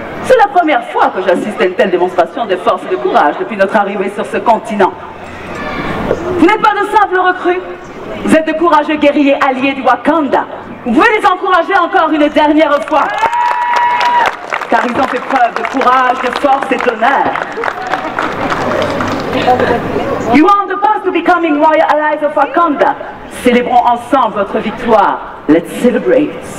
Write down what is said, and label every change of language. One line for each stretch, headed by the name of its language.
French: C'est la première fois que j'assiste à une telle démonstration de force et de courage depuis notre arrivée sur ce continent. Vous n'êtes pas de simples recrues. Vous êtes de courageux guerriers alliés du Wakanda. Vous pouvez les encourager encore une dernière fois. Car ils ont fait preuve de courage, de force et d'honneur.
English: You are on the path to becoming royal allies of Wakanda.
French: Célébrons ensemble votre victoire.
English: Let's celebrate.